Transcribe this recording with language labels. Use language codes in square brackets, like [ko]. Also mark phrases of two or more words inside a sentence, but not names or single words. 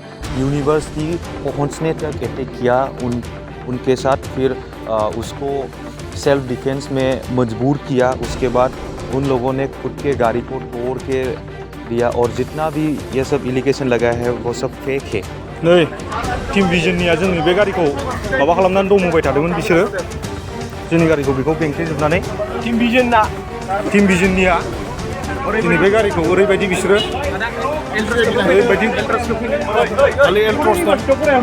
[hi] यूनिवर्सिटी पहुंचने तक अटैक किया उनके साथ, फिर उसको [en] self defense [hi] में मजबूर किया। उसके बाद उन लोगों ने खुद के गाड़ी को तोड़ के दिया और जितना भी ये सब एलिगेशन लगा है वो सब फेक है। [brx] नै टीम विजननिया जोंनि बे गारिखौ माबा खालामनानै दंबाय थादोंमोन बिसोरो जोंनि गारिखौ बेखौ बेंथेजोबनानै टिम भिजनना टीम विजननिया जोंनि बे गारिखौ ओरैबायदि बिसोरो ओरैबायदि खालि एल्ट्रस दं